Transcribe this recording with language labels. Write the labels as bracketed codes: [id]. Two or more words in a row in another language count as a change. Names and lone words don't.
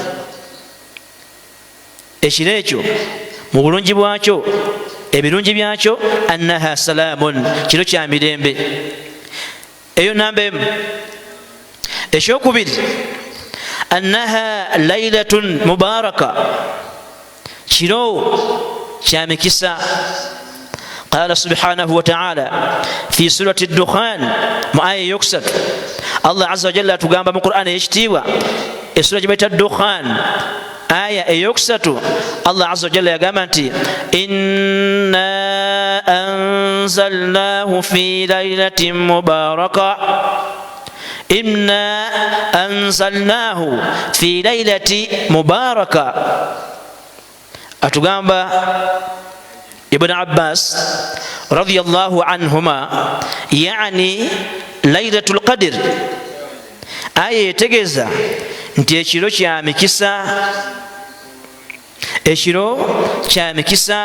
[lg] Ekiro ekyo mu bulungi bwakyo, ebirungi byakyo, [ar] أنها سلام, [lg] kiro kya mirembe. Eyo namba emu. Ekyokubiri, [ar] أنها ليلة مباركة, [lg] kiro kya mikisa. [ar] قال سبحانه وتعالى في سورة الدخان, [lg] mu aya eyokusatu, [ar] الله عز وجل [lg] atugamba mu Qur'an eyekitiibwa, esura gye bayita Dukhan, aya eyokusatu, [ar] الله عز وجل [lg] yagamba nti [ar] إنا أنزلناه في ليلة مباركة إنا أنزلناه في ليلة مباركة. [lg] Atugamba Ibn Abbas [ar] رضي الله عنهما, [lg] yani Laylatul Qadr, aya etegeeza nti ekiro kya mikisa, ekiro kya mikisa.